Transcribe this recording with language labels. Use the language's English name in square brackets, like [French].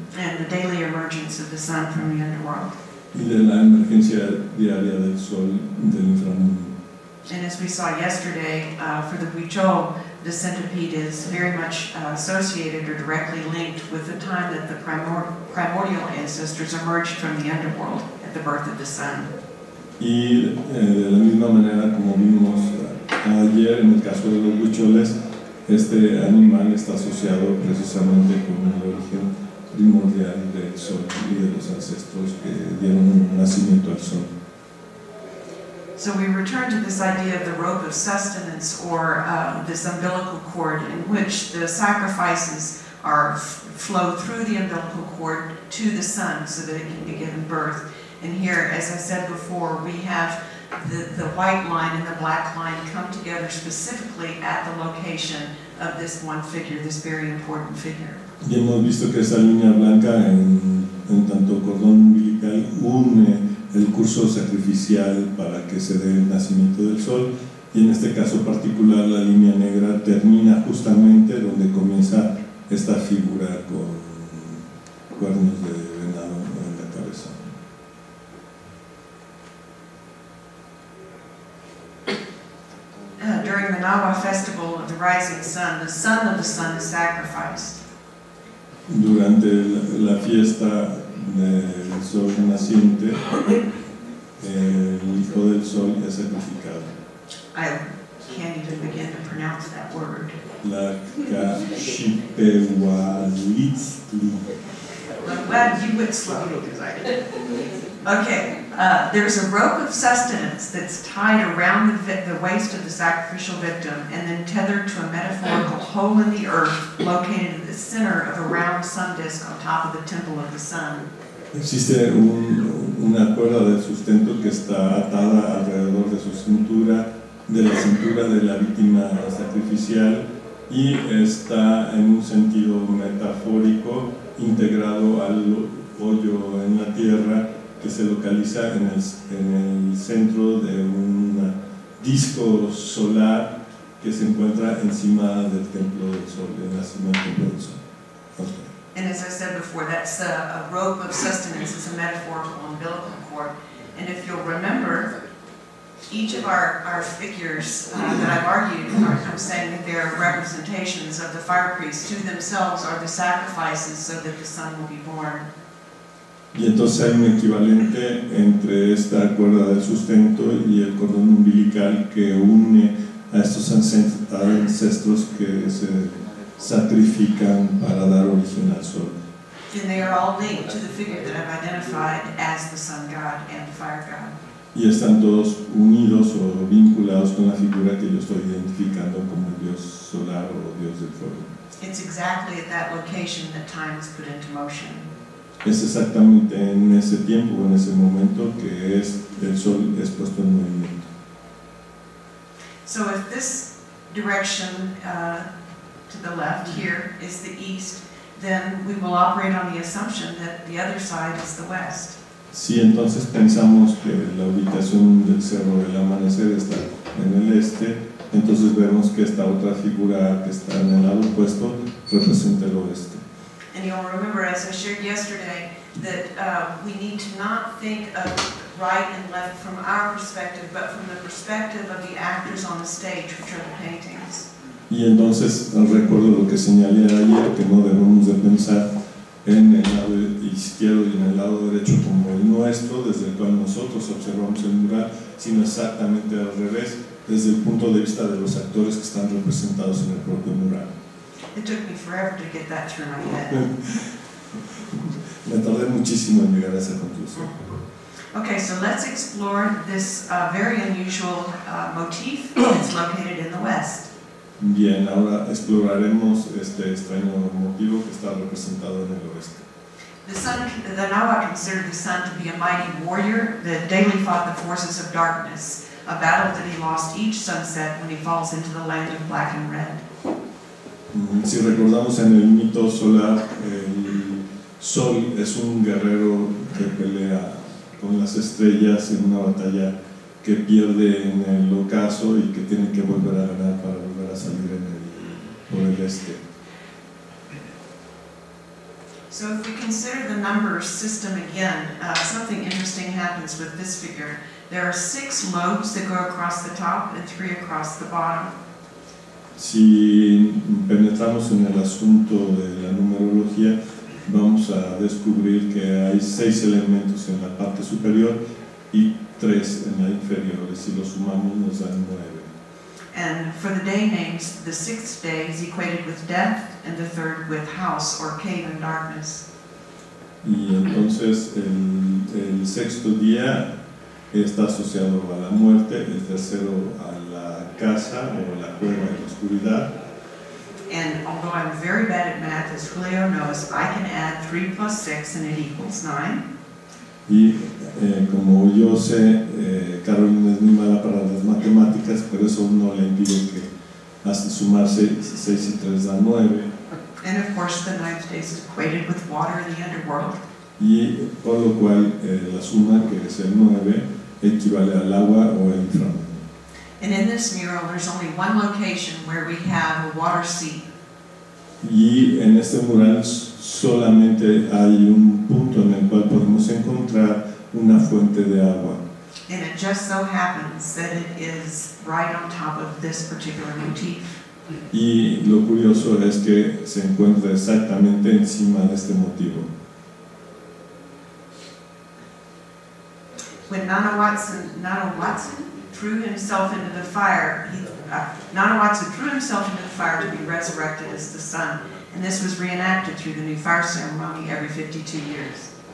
[English] And the daily emergence of the sun from the underworld. [Spanish] y de la emergencia diaria del sol del inframundo. [English] And as we saw yesterday, for the Huichol, the centipede is very much associated or directly linked with the time that the primordial ancestors emerged from the underworld at the birth of the sun. [Spanish] Y de la misma manera como vimos ayer en el caso de los huicholes, este animal está asociado precisamente con el origen primordial del sol y de los ancestros que dieron nacimiento al sol. [English] So we return to this idea of the rope of sustenance, or this umbilical cord, in which the sacrifices flow through the umbilical cord to the sun so that it can be given birth. And here, as I said before, we have the white line and the black line come together specifically at the location of this one figure, this very important figure. [Spanish] Y hemos visto que esa línea blanca en tanto cordón umbilical une el curso sacrificial para que se dé el nacimiento del sol, y en este caso particular la línea negra termina justamente donde comienza esta figura con cuernos de venado en la cabeza. [English] During the Nawa festival of the rising sun, the son of the sun is sacrificed. [Spanish] Durante la fiesta del sol naciente, el hijo del sol es sacrificado. [English] I can't even begin to pronounce that word. [Spanish] La Kashipewalitzli. [English] I'm glad you went slowly because I did. Okay, there's a rope of sustenance that's tied around the waist of the sacrificial victim and then tethered to a metaphorical hole in the earth located at the center of a round sun disk on top of the temple of the sun. [Spanish] Existe una cuerda de sustento que está atada alrededor de su cintura, de la cintura de la víctima sacrificial, y está en un sentido metafórico integrado al hoyo en la tierra que se localiza en el centro de un disco solar que se encuentra encima del templo del sol, en la cima del templo del sol. [English] Okay. And as I said before, that's a rope of sustenance. It's a metaphorical umbilical cord. And if you'll remember, each of our figures that I've argued, I'm saying that they're representations of the fire priests who themselves are the sacrifices so that the son will be born. [Spanish] Y entonces hay un equivalente entre esta cuerda del sustento y el cordón umbilical que une a estos ancestros que se sacrifican para dar origen al sol. [English] And they are all linked to the figure that I've identified as the sun god and the fire god. [Spanish] Y están todos unidos o vinculados con la figura que yo estoy identificando como el dios solar o dios del fuego. [English] It's exactly at that location that time is put into motion. [Spanish] Es exactamente en ese tiempo, en ese momento que el sol es puesto en movimiento. [English] So if this direction to the left here is the east, then we will operate on the assumption that the other side is the west. [Spanish] Si entonces pensamos que la ubicación del cerro del amanecer está en el este, entonces vemos que esta otra figura que está en el lado opuesto representa el oeste. [English] And you'll remember, as I shared yesterday, that we need to not think of right and left from our perspective, but from the perspective of the actors on the stage, which are the paintings. [Spanish] Y entonces recuerdo lo que señalé ayer, que no debemos de pensar en el lado izquierdo y en el lado derecho como el nuestro, desde el cual nosotros observamos el mural, sino exactamente al revés, desde el punto de vista de los actores que están representados en el propio mural. [English] It took me forever to get that through my head. [Spanish] me tardé muchísimo en llegar a esa conclusión. [English] Okay, so let's explore this very unusual motif that's located in the West. [Spanish] Bien, ahora exploraremos este extraño motivo que está representado en el oeste. [English] The Nahua considered the sun to be a mighty warrior that daily fought the forces of darkness, a battle that he lost each sunset when he falls into the land of black and red. [Spanish] Si recordamos en el mito solar, el sol es un guerrero que pelea con las estrellas en una batalla que pierde en el ocaso y que tiene que volver a ganar para volver a salir por el este. [English] So if we consider the number system again, something interesting happens with this figure. There are 6 lobes that go across the top and 3 across the bottom. [Spanish] Si penetramos en el asunto de la numerología, vamos a descubrir que hay 6 elementos en la parte superior y 3 en la inferior, y si los sumamos nos dan 9. [English] And for the day names, the 6th day is equated with death, and the 3rd with house or cave in darkness. [Spanish] Y entonces el sexto día está asociado a la muerte, el tercero a la casa o la cueva de la oscuridad. [English] And although I'm very bad at math, as Julio knows, I can add 3 plus 6 and it equals 9. [Spanish] Y como yo sé, Carolyn es muy mala para las matemáticas, pero eso no le impide que hace sumar 6 y 3 da 9. [English] And of course the 9th day is equated with water in the underworld. [Spanish] Y por lo cual la suma, que es el 9, equivale al agua o el inframundo. [English] And in this mural there's only one location where we have a water seat. [Spanish] Y en este mural solamente hay un punto en el cual podemos encontrar una fuente de agua. [English] And it just so happens that it is right on top of this particular motif. [Spanish] Y lo curioso es que se encuentra exactamente encima de este motivo. [English] When Nana Watson threw himself into the fire, Nana Watson threw himself into the fire to be resurrected as the sun, and this was reenacted through the new fire ceremony every 52 years.